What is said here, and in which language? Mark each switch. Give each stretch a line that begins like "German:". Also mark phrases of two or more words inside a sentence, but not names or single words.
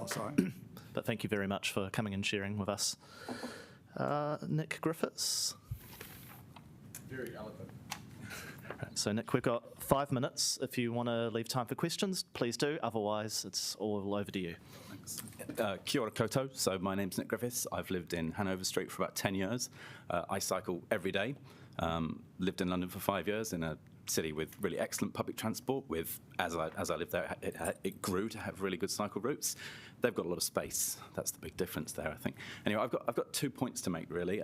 English: Oh, sorry. But thank you very much for coming and sharing with us. Nick Griffiths. Very eloquent. Right, so Nick, we've got 5 minutes. If you want to leave time for questions, please do. Otherwise, it's all over to you. Thanks.
Māori: Kia ora koutou.
English: So my name's Nick Griffiths. I've lived in Hanover Street for about 10 years. I cycle every day. Lived in London for 5 years in a city with really excellent public transport. As I lived there, it grew to have really good cycle routes. They've got a lot of space. That's the big difference there, I think. Anyway, I've got 2 points to make really.